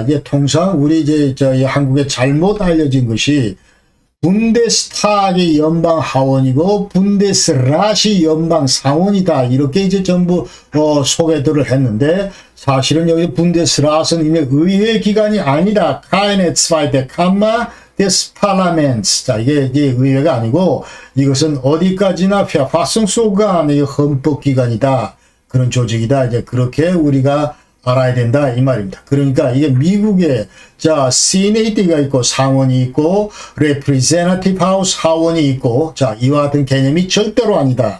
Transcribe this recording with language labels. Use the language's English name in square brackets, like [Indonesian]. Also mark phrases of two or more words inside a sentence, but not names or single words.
[Korean] 이게 통상 우리 이제 저희 한국에 잘못 알려진 것이 분데스타그의 연방 하원이고 분데스라시 연방 상원이다. 이렇게 이제 전부 소개들을 했는데 사실은 여기 분데스라스는 이미 의회 기관이 아니다. [German] keine zweite Kammer des Parlaments. [Korean] 자, 이게 의회가 아니고 이것은 어디까지나 verfassungsorgan, 헌법기관이다. 그런 조직이다. 이제 그렇게 우리가 알아야 된다 이 말입니다. 그러니까 이게 미국에 자 시네이트가 있고 상원이 있고 [English] representative house [Korean] 하원이 있고 자 이와 같은 개념이 절대로 아니다.